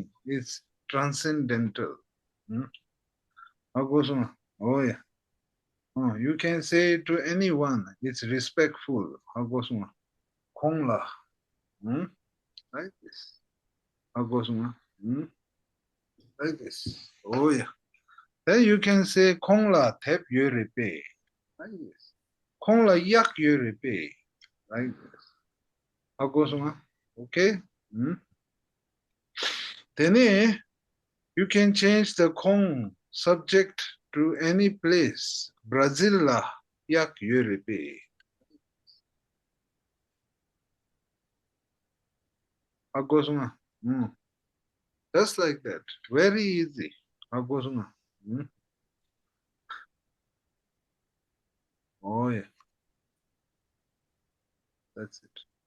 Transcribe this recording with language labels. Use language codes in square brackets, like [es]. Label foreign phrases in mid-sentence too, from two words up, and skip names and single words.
[en] It's transcendental. Oh yeah. You can say to anyone, it's respectful. Kongla. Like this. Like this. Oh yeah. Then you can say Kongla tep yurepe. Like this. Kongla yak yurepe. Like this. Okay? Then you can change the Kong subject to any place. Brazil la yak yurepe. Just like that. Very easy. Oh yeah. That's it.